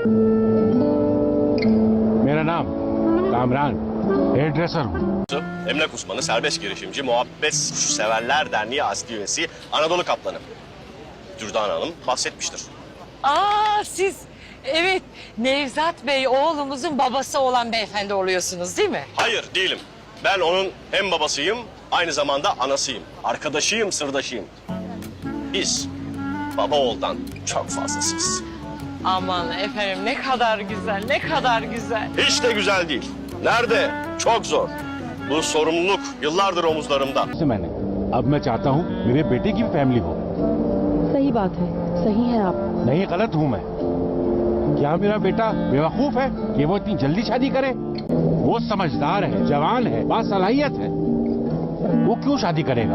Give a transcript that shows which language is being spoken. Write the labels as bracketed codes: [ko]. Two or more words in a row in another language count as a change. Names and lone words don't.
[hi] मेरा नाम कामरान, हेयर ड्रेसर हूँ. [tr] Emlak uzmanı, serbest girişimci, muhabbet severler derneği asli üyesi Anadolu Kaplanı. Dürdane Hanım bahsetmiştir. Siz evet Nevzat Bey oğlumuzun babası olan beyefendi oluyorsunuz değil mi? Hayır değilim. Ben onun hem babasıyım, aynı zamanda anasıyım. Arkadaşıyım, sırdaşıyım. Biz baba oğuldan çok fazlasıyız. Aman efendim ne kadar güzel, ne kadar güzel. Hiç de güzel değil. Nerede? Çok zor. Bu sorumluluk yıllardır omuzlarımda. [hi] से मैंने अब मैं चाहता हूँ मेरे बेटे की फैमिली हो. सही बात है, सही है आप. नहीं, गलत हूँ मैं? क्या मेरा बेटा बेवकूफ है कि वो इतनी जल्दी शादी करे? वो समझदार है, जवान है, बासलाहियत है. वो क्यों शादी करेगा?